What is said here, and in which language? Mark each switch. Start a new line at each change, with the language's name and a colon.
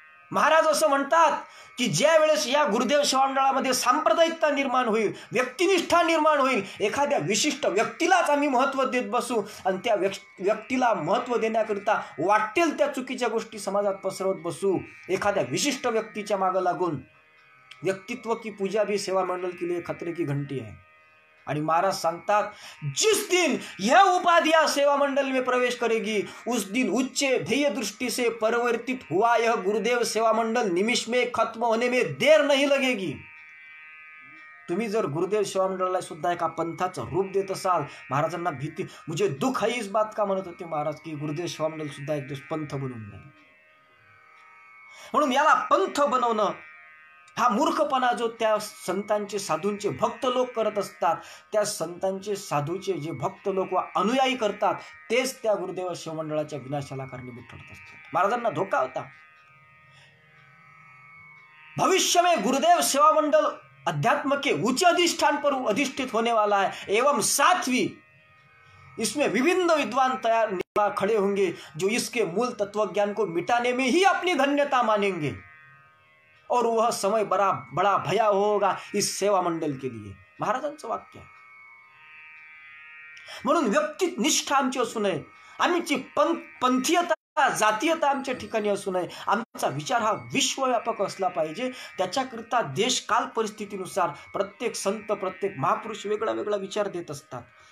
Marathi: महाराज असं म्हणतात की ज्या वेळेस या गुरुदेव सेवा मंडळामध्ये सांप्रदायिकता निर्माण होईल, व्यक्तिनिष्ठा निर्माण होईल, एखाद्या विशिष्ट व्यक्तीलाच आम्ही महत्त्व देत बसू आणि त्या व्यक्तीला महत्त्व देण्याकरिता वाटेल त्या चुकीच्या गोष्टी समाजात पसरवत बसू, एखाद्या विशिष्ट व्यक्तीच्या मागं लागून,
Hindi: व्यक्तित्व की पूजा भी सेवा मंडल के लिए खतरे की घंटी है.
Marathi: आणि महाराज सांगतात,
Hindi: जिस दिन यह उपाधियां सेवा मंडल में प्रवेश करेगी उस दिन उच्च ध्येय दृष्टि से परिवर्तित हुआ यह गुरुदेव सेवा मंडल निमिष में खत्म होने में देर नहीं लगेगी.
Marathi: तुम्ही जर गुरुदेव सेवा मंडळाला सुद्धा एका पंथाचं रूप देत असाल, महाराजांना भीती,
Hindi: मुझे दुःख है इस बात का
Marathi: म्हणत होते महाराज की गुरुदेव सेवा मंडळ सुद्धा एक दिवस पंथ बनून जाईल. म्हणून याला पंथ बनवणं हा मूर्खपणा जो त्या संतांचे साधूंचे भक्त लोक करत असतात, त्या संतांचे साधूचे जे भक्त लोक व अनुयायी करतात, तेच त्या गुरुदेव सेवा मंडळाच्या विनाशाला कारणीभूत ठरत असतात. महाराजांना धोका होता.
Hindi: भविष्य में गुरुदेव सेवा मंडल अध्यात्म के उच्च अधिष्ठान पर अधिष्ठित होने वाला है एवं सातवीं इसमें विभिन्न विद्वान तैयार खड़े होंगे जो इसके मूल तत्वज्ञान को मिटाने में ही अपनी धन्यता मानेंगे और वह समय बड़ा भया होगा इस सेवा मंडल के लिए.
Marathi: महाराजांचं वाक्य आहे. म्हणून व्यक्तिनिष्ठा आमची असू नये, आमची पंथीयता जातीयता आमच्या ठिकाणी असू नये. आमचा विचार हा विश्वव्यापक असला पाहिजे. त्याच्याकरिता देश काल परिस्थितीनुसार प्रत्येक संत प्रत्येक महापुरुष वेगळा वेगळा विचार देत असतात.